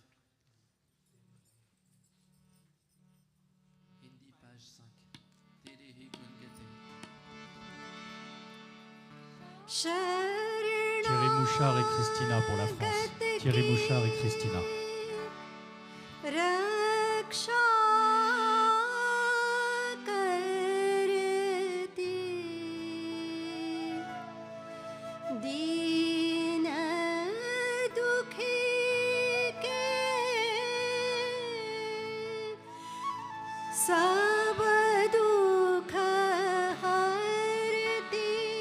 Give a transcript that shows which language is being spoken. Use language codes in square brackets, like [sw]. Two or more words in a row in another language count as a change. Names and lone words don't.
[en] Hindi, page 5. [hi] तेरे ही गुण गाते. [fr] Thierry Mouchard et Christina pour la France. Thierry Mouchard et Christina. [hi] रक्षा करती दीन दुखी के सब दुख हरती.